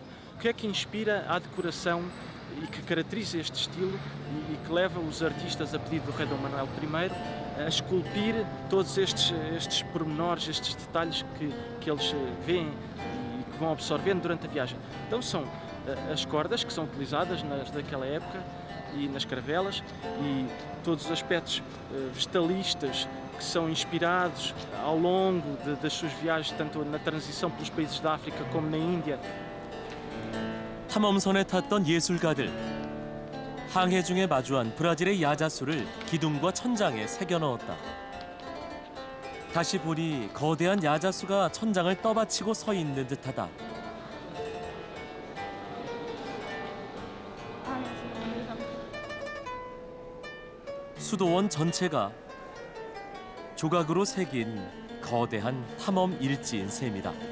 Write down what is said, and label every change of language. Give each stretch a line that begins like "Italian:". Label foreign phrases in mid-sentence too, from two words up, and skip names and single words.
Portuguese: O que é que inspira a decoração e que caracteriza este estilo e que leva os artistas, a pedido do rei Dom Manuel I, a esculpir todos estes pormenores, estes detalhes que eles veem e que vão absorvendo durante a viagem? Então são as cordas que são utilizadas daquela época e nas caravelas, e todos os aspectos vegetalistas que são inspirados ao longo das suas viagens, tanto na transição pelos países da África como na Índia.
Korean: 탐험선에 탔던 예술가들. 항해 중에 마주한 브라질의 야자수를 기둥과 천장에 새겨 넣었다. 다시 보니 거대한 야자수가 천장을 떠받치고 서 있는 듯하다. 수도원 전체가 조각으로 새긴 거대한 탐험 일지인 셈이다.